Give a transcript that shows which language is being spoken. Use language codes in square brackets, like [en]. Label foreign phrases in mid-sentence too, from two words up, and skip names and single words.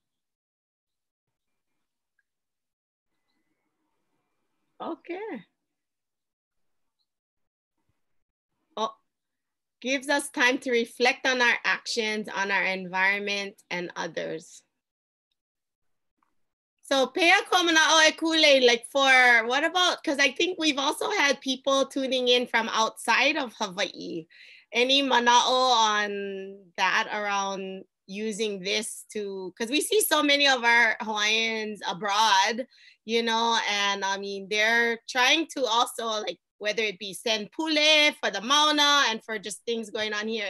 [en] Okay. Oh, gives us time to reflect on our actions, on our environment, and others. So [haw] pea komana'o e kule, [en] like for what about, because I think we've also had people tuning in from outside of Hawaii. Any mana'o on that around using this to, because we see so many of our Hawaiians abroad, you know, and I mean, they're trying to also like, whether it be send pule for the mauna and for just things going on here.